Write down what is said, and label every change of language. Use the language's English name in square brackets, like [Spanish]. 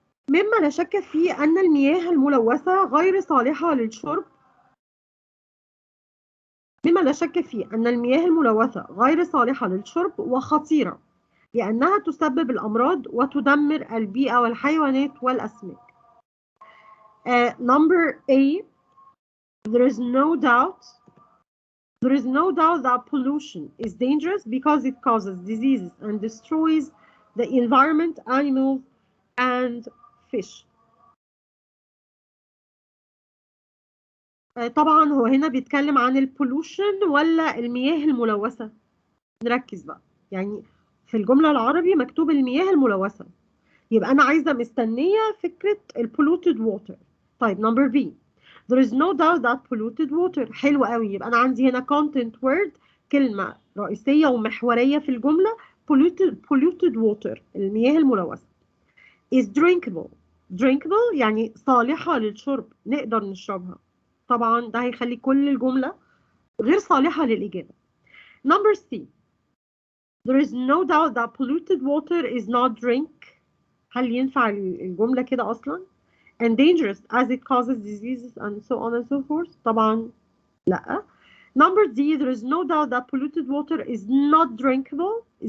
[Arabic] مما لا شك فيه أن المياه الملوثة غير صالحة للشرب. مما لا شك فيه أن المياه الملوثة غير صالحة للشرب وخطيرة لأنها تسبب الأمراض وتدمر البيئة والحيوانات والأسماك. [English] Number A. There is no doubt that pollution is dangerous because it causes diseases and destroys the environment, animals, and fish. [Arabic] طبعا هو هنا بيتكلم عن البولوشن ولا المياه الملوثة؟ نركز بقى. يعني في الجملة العربي مكتوب المياه الملوثة، يبقى أنا عايزة مستنية فكرة polluted water. [English] طيب number B. There is no doubt that polluted water. [Arabic] حلو قوي. يبقى أنا عندي هنا content word كلمة رئيسية ومحورية في الجملة polluted water المياه الملوثة [English] is drinkable [Arabic] يعني صالحة للشرب نقدر نشربها. طبعا ده هيخلي كل الجملة غير صالحة للإجابة. [English] Number C. There is no doubt that polluted water is not drink. [Arabic] هل ينفع الجملة كده أصلا؟ [English] And dangerous as it causes diseases and so on and so forth. [Arabic] طبعا لا. [English] Number D. There is no doubt that polluted water is not drinkable.